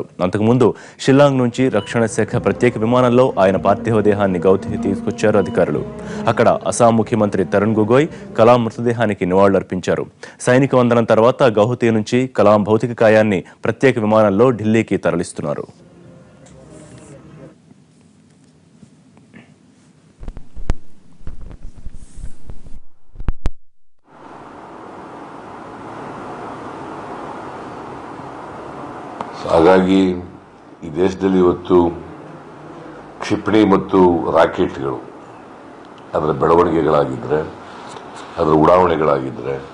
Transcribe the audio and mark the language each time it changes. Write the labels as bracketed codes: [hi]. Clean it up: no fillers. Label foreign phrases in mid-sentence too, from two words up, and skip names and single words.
[te] అంతకుముందు షిల్లాంగ్ నుంచి రక్షణ శాఖ ప్రత్యేక విమానంలో ఆయన పార్థివ దేహాన్ని గౌహతికి తీసుకొచ్చారు అధికారులు. అక్కడ అస్సాం ముఖ్యమంత్రి తరుణ్ గొగోయ్ కలాం మృతదేహానికి నివాళులర్పించారు. సైనిక వందనం తర్వాత గౌహతి నుంచి కలాం భౌతిక కాయాన్ని ప్రత్యేక విమానంలో ఢిల్లీకి తరలిస్తున్నారు. [kn] ಹಾಗಾಗಿ ಈ ದೇಶದಲ್ಲಿ ಇವತ್ತು ಕ್ಷಿಪಣಿ ಮತ್ತು ರಾಕೆಟ್ಗಳು ಅದರ ಬೆಳವಣಿಗೆಗಳಾಗಿದ್ದರೆ, ಅದರ ಉಡಾವಣೆಗಳಾಗಿದ್ದರೆ,